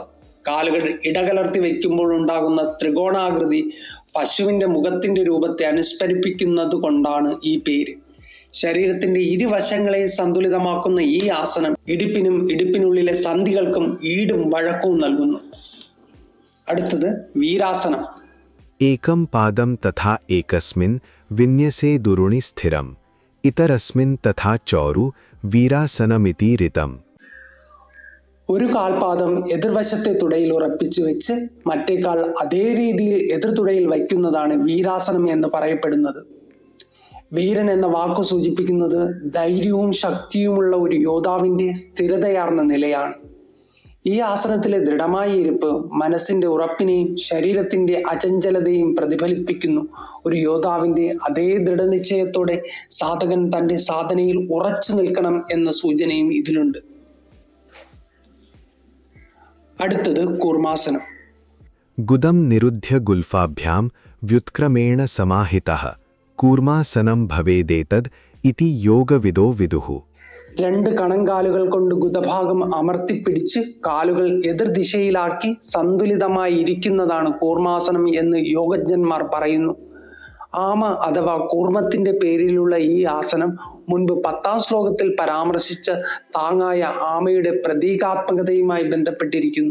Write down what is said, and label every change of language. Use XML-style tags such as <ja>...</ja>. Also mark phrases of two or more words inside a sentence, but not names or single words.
<ml>കാലുകൾ ഇടകലർത്തി വയ്ക്കുമ്പോൾ ഉണ്ടാകുന്ന ത്രികോണാകൃതി പശുവിന്റെ മുഖത്തിന്റെ രൂപത്തെ അനുസ്മരിപ്പിക്കുന്നത് കൊണ്ടാണ് ഈ പേര്. ശരീരത്തിന്റെ ഇരുവശങ്ങളെ സന്തുലിതമാക്കുന്ന ഈ ആസനം ഇടുപ്പിനും ഇടുപ്പിനുള്ളിലെ സന്ധികൾക്കും ഈടും വഴക്കവും നൽകുന്നു. അടുത്തത് വീരാസനം.</ml> <sa>एकं पादं तथा एकस्मिन् विन्यसे दुरुणि स्थिरम् इतरस्मिन् तथा चौरु वीरासनमिति ऋतम्.</sa> <ml>ഒരു കാൽപാദം എതിർവശത്തെ തുടയിൽ ഉറപ്പിച്ചു വെച്ച് മറ്റേ കാൽ അതേ രീതിയിൽ എതിർതുടയിൽ വയ്ക്കുന്നതാണ് വീരാസനം എന്ന് പറയപ്പെടുന്നത്. വീരൻ എന്ന വാക്കു സൂചിപ്പിക്കുന്നത് ധൈര്യവും ശക്തിയുമുള്ള ഒരു യോദ്ധാവിന്റെ സ്ഥിരതയാർന്ന നിലയാണ്. ഈ ആസനത്തിലെ ദൃഢമായ ഇരിപ്പ് മനസ്സിന്റെ ഉറപ്പിനെയും ശരീരത്തിന്റെ അചഞ്ചലതയും പ്രതിഫലിപ്പിക്കുന്നു. ഒരു യോദ്ധാവിന്റെ അതേ ദൃഢനിശ്ചയത്തോടെ സാധകൻ തന്റെ സാധനയിൽ ഉറച്ചു നിൽക്കണം എന്ന സൂചനയും ഇതിലുണ്ട്. അടുത്തത് കൂർമാസനം.</ml> <sa>गुदं निरुध्य गुल्फाभ्यां व्युत्क्रमेण समाहितः കൂർമാസനം ഭവേദേതദ് ഇതി യോഗവിദോ വിദുഃ.</sa> <ml>രണ്ട് കണങ്കാലുകൾ കൊണ്ട് ഗുദഭാഗം അമർത്തിപ്പിടിച്ച് കാലുകൾ എതിർദിശയിലാക്കി സന്തുലിതമായി ഇരിക്കുന്നതാണ് കൂർമാസനം എന്ന് യോഗജ്ഞന്മാർ പറയുന്നു. ആമ അഥവാ കൂർമ്മത്തിന്റെ പേരിലുള്ള ഈ ആസനം മുൻപ് 10ാം ശ്ലോകത്തിൽ പരാമർശിച്ച താങ്ങായ ആമയുടെ പ്രതീകാത്മകതയുമായി ബന്ധപ്പെട്ടിരിക്കുന്നു.</ml>